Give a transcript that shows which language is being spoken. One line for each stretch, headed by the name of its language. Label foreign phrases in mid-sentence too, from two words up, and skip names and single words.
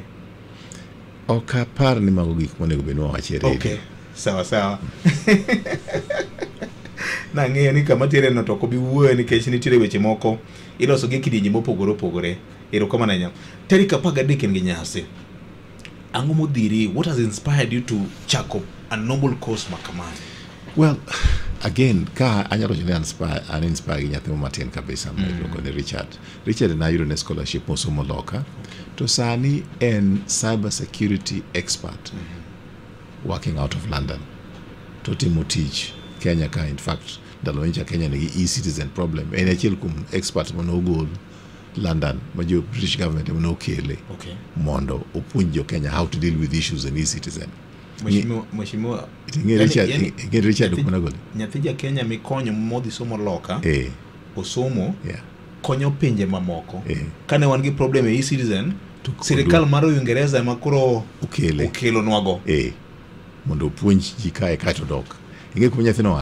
Luo (Kenya and Tanzania): okapar ni mago gik monego benwa wachere okay sawa na ng'eyo ni kama tiere no to ko bi wuoyo nikech nitiere weche moko iloso gi kidienje mopogore erokamano nya tarik 13 gi nyasi ang'o modhiri
English: what has inspired you
Luo (Kenya and Tanzania): to chako
English: a noble cause
Luo (Kenya and Tanzania): makamani
English: well again
Luo (Kenya and Tanzania): ka anyalo jene inspire gi nyathi matin kabisa miluongo ni Richard na yudo ne scholarship mosomo loka to sani en
English: cyber security expert working out of London
Luo (Kenya and Tanzania): to timo tich Kenya ka
English: in fact
Luo (Kenya and Tanzania): ndalo ncha Kenya nigi
English: e-citizen problem
Luo (Kenya and Tanzania): en achiel kuom expert monogol London ma jo
English: British government
Luo (Kenya and Tanzania): monokele mondo opuonj jo Kenya
English: how to deal with issues in e-citizen
Luo (Kenya and Tanzania): mheshimiwa Richard kumanagol nyathi ja Kenya mikonyo modhi somo loka osomo konyo pinje mamoko kane wan gi problem e e-citizen sirikal mar Uingereza makoro okelo nwago mondo opuonj ji kae kato dok ing'e kuma nyathino